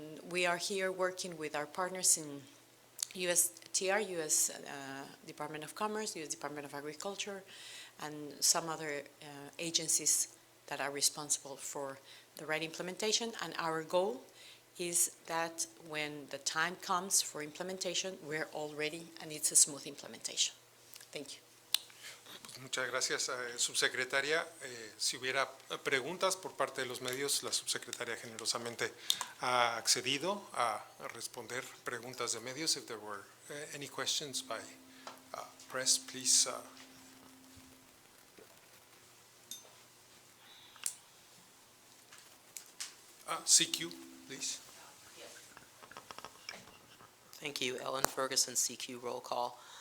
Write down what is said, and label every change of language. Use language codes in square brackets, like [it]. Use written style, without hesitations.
[en] We are here working with our partners in USTR, US Department of Commerce, US Department of Agriculture, and some other agencies that are responsible for the right implementation. And our goal is that when the time comes for implementation, we're all ready and it's a smooth implementation. Thank you. [es] Muchas gracias, subsecretaria. Si hubiera preguntas por parte de los medios, la subsecretaria generosamente ha accedido a responder preguntas de medios. [en] If there were any questions by press, please. CQ, please. Thank you. Ellen Ferguson, CQ roll call.